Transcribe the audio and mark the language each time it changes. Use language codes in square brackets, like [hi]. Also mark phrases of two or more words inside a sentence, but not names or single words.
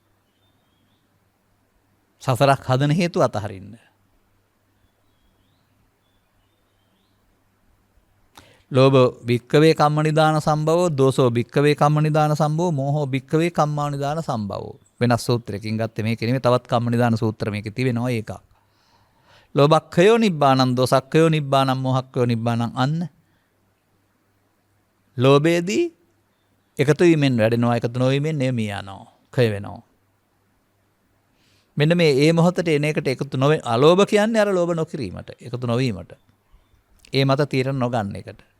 [si] සසරක් හදන හේතු අතහරින්න. [pi] ලෝභ භික්කවේ කම්ම නිදාන සම්භවෝ, දෝසෝ භික්කවේ කම්ම නිදාන සම්භවෝ, මෝහෝ භික්කවේ කම්මා නිදාන සම්භවෝ. [si] වෙනස් සූත්‍රයකින් ගත්තේ මේක නෙමෙයි, තවත් කම්ම නිදාන සූත්‍ර මේකේ තිබෙනවා ඒකක්. [pi] ලෝභක්ඛයෝ නිබ්බානං, දෝසක්ඛයෝ නිබ්බානං, මෝහක්ඛයෝ නිබ්බානං. [si] අන්න ලෝභයේදී එකතු වීමෙන් වැඩෙනවා, එකතු නොවීමෙන් නියමී යනවා, ක්ෂය වෙනවා. මෙන්න මේ ඒ මොහොතට එන එකට එකතු නොවේ. අලෝභ කියන්නේ අර ලෝභ නොකිරීමට, එකතු නොවීමට. ඒ මත තීරණ නොගන්න එකට.